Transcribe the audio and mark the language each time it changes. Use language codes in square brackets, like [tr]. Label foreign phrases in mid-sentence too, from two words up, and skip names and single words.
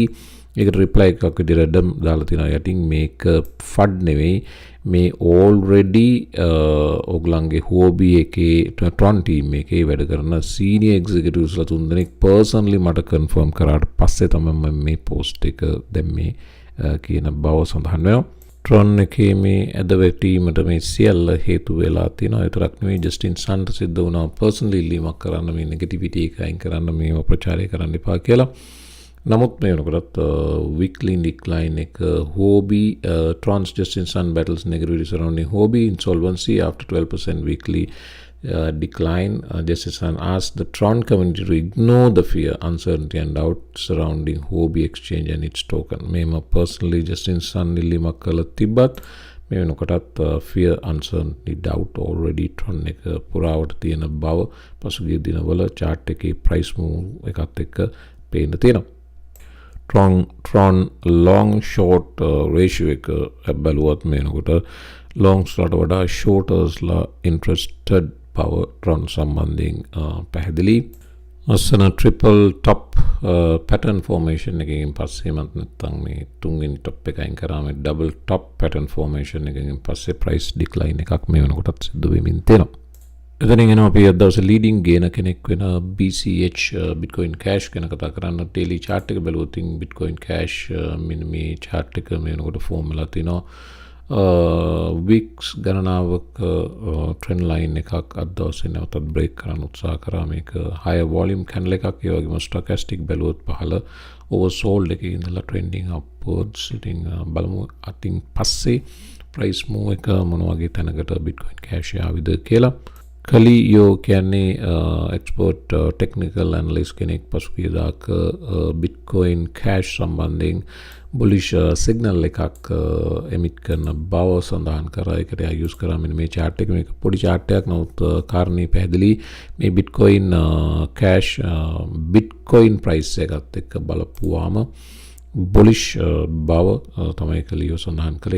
[si] ඒකට reply එකක් විදිහට ඇඩම් දාලා තියෙනවා යටින් මේක FUD නෙවෙයි මේ already ඔගලන්ගේ Huobi එකේ Tron team එකේ වැඩ කරන [en] senior executives [si] ලා තුන්දෙනෙක් personally මට confirm කරාට පස්සේ තමයි මම මේ post එක දැම්මේ කියන බව සඳහන් වෙනවා. Tron එකේ මේ ඇදවැටීමට මේ සියල්ල හේතු වෙලා තියෙනවා. ඒතරක් නෙවෙයි Justin Sun සිද්ධ වුණා personally ඉල්ලීමක් කරන්න මේ negativity එක අයින් කරන්න මේව ප්‍රචාරය කරන්න එපා කියලා. නමුත් මේ වෙනකොටත් [en] weekly decline එක Huobi Tron's Justin Sun battles negativity surrounding Huobi insolvency after 12% weekly decline. Justin Sun asked the Tron community to ignore the fear, uncertainty and doubt surrounding Huobi exchange and its token. [si] මේම personally Justin Sun ඉල්ලීමක් කළා තිබ්බත් මේ වෙනකොටත් [en] fear, uncertainty, doubt already [si] Tron එක පුරාවට තියෙන බව පසුගිය දිනවල chart එකේ [en] price move [si] එකත් එක්ක පේන්න තියෙනවා. Tron [en] long short ratio [si] එක බැලුවත් මේනකොට longs ලට වඩා shorters ලා interested බව Tron සම්බන්ධයෙන් පැහැදිලි. අස්සන [en] triple top pattern formation [si] එකකින් පස්සේ මත් නැත්තම් මේ තුන්වෙනි top එක අයින් කරාම [en] double top pattern formation [si] එකකින් පස්සේ [en] price decline [si] එකක් මේ වෙනකොටත් සිද්ධ වෙමින් තියෙනවා. එතනින් එනවා අපි අද දවසේ [en] leading gainer [si] කෙනෙක් වෙන BCH Bitcoin Cash ගැන කතා කරන්න. [en] daily chart [si] එක බැලුවොත් Bitcoin Cash මෙන්න මේ chart එක මේ වෙනකොට form වෙලා තිනවා. weeks ගණනාවක [en] trend line [si] එකක් අද දවසේ නැවතත් break කරන්න උත්සාහ කරා. මේක [en] higher volume candle [si] එකක්. ඒ වගේම stochastic බැලුවොත් පහළ oversold එකේ ඉඳලා [en] trending upwards. [si] ඉතින් බලමු අතින් පස්සේ [en] price move [si] එක මොන වගේ තැනකට Bitcoin Cash ආවිද කියලා. කලියෝ කියන්නේ [en] expert technical analyst [si] කෙනෙක් පසුගියදාක Bitcoin Cash සම්බන්ධයෙන් [en] bullish signal [si] එකක් emit කරන බව සඳහන් කරා. ඒකට use කරා මෙන්න මේ chart එක. මේක පොඩි chart එකක් නමුත් කාරණේ පැහැදිලි. මේ Bitcoin Cash Bitcoin price එකත් එක්ක බලපුවාම bullish බව තමයි කලියෝ සඳහන් කළේ.